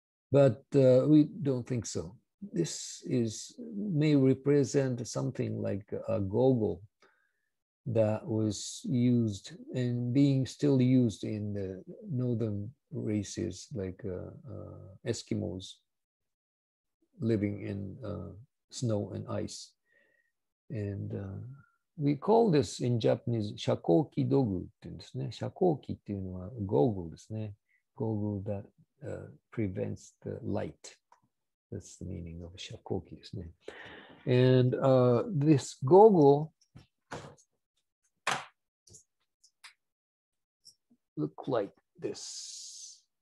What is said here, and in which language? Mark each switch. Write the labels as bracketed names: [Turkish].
[English] But we don't think so. This may represent something like a goggle that was used and being still used in the northern races, like Eskimos living in snow and ice. And we call this in Japanese shakoki dogu [Japanese] っていうんですね。 shakoki っていうのは goggle ですね。 [English] goggle that prevents the light. That's the meaning of shakoki [Japanese] ですね。 [English] And this goggle look like this.